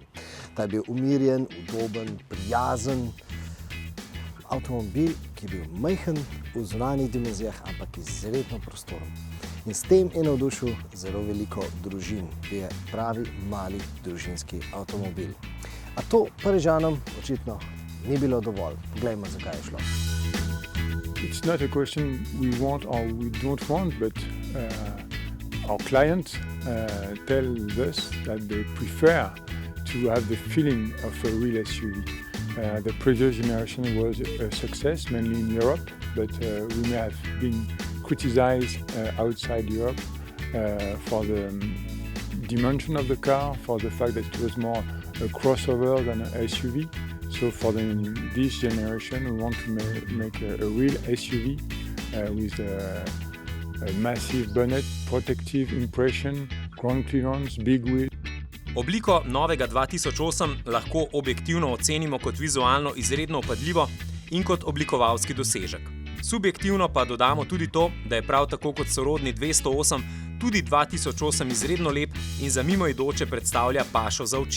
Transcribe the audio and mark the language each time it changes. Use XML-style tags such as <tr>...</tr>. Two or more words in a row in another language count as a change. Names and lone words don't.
<sl>Ta je bil umirjen, udoben, prijazen avtomobil, ki je bil majhen v zunanjih dimenzijah, ampak izredno prostoren. In s tem je navdušil zelo veliko družin. Je pravi mali družinski avtomobil. A to Parižanom očitno ni bilo dovolj. Poglejmo, zakaj je šlo.</sl> <en>It's not a question we want or we don't want, but our clients tell us that they prefer to have the feeling of a real SUV. The previous generation was a success, mainly in Europe, but we may have been criticized outside Europe for the dimension of the car, for the fact that it was more a crossover than an SUV. So for this generation, we want to make a real SUV with a massive bonnet, protective impression, ground clearance, big wheel.</en> <sl>Obliko novega 2008 lahko objektivno ocenimo kot vizualno izredno vpadljivo in kot oblikovalski dosežek. Subjektivno pa dodamo tudi to, da je prav tako kot sorodni 208 tudi 2008 izredno lep in za mimoidoče predstavlja pašo za oči.</sl>